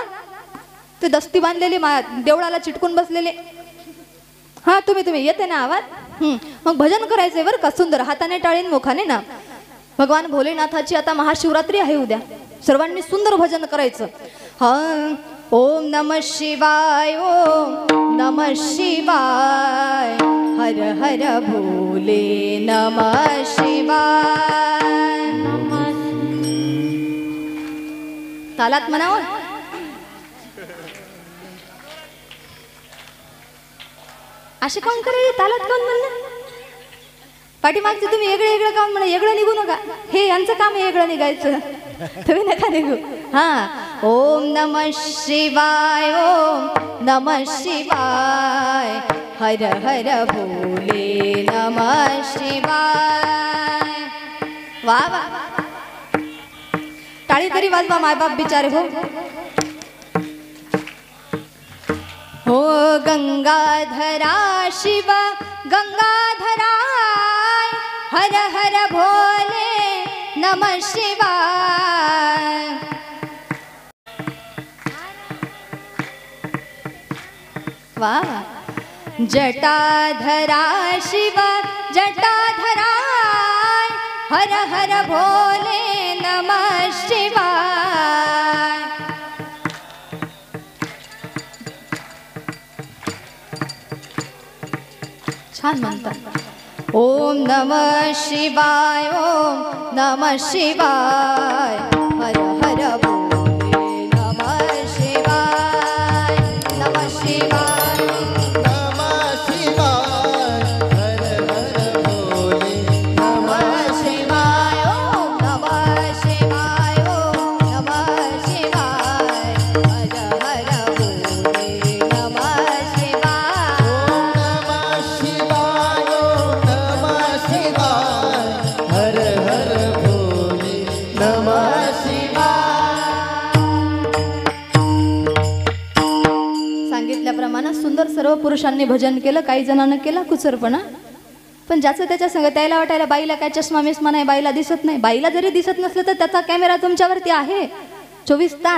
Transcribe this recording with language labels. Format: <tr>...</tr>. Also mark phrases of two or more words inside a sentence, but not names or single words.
<mr>ते दस्ती बांधलेले देवळाला चिटकून बसलेले, हां तुम्ही येते ना आवाज? मग भजन करायचंय बरं का. सुंदर हाताने टाळीन मुखाने ना. भगवान भोलेनाथाची आता महाशिवरात्री आहे उद्या. सर्वांनी सुंदर भजन करायचं. हा,</mr> <sa>ओम नमः शिवाय, ओम नमः शिवाय, हर हर भोले नमः शिवाय.</sa> <mr>तालात म्हणावं. असे काम करायचे तालात कोण म्हणलं? पाठीमागचे तुम्ही वेगळं काम म्हणा. वेगळं निघू नका. हे यांचं काम आहे वेगळं निघायचं. तुम्ही नका निघू. हा,</mr> <sa>ओम नमः शिवाय, ओम नमः शिवाय, हर हर भोले नमः शिवाय.</sa> <mr>वा वा, टाळी तरी वाजवा मायबाप बिचारे.</mr> <sa>हो गंगाधरा शिव गंगाधराय, हर हर भोले नमः शिवाय. वा, जटाधरा शिव जटाधराय, हर हर भोले नमः शिवाय.</sa> <mr>छान म्हणतात.</mr> <sa>ओम नमः शिवाय, ओम नमः शिवाय, हर हर भोले नमः शिवाय. नमः शिवाय, नमः शिवाय, हर हर भोले नमः शिवाय, ओम नमः शिवाय, ओम नमः शिवाय, हर हर भोले नमः शिवाय. नमः शिवाय, नमः शिवाय, हर हर भोले नमः शिवाय.</sa> <mr>सांगितल्याप्रमाणे सुंदर सर्व पुरुषांनी भजन केलं. काही जणांना केला कुचरपणा, पण ज्याचं त्याच्या संग. त्याला वाटायला बाईला काय चष्मा मिस्मा नाही, बाईला दिसत नाही. बाईला जरी दिसत नसलं तर त्याचा कॅमेरा तुमच्यावरती आहे 24 तास.</mr>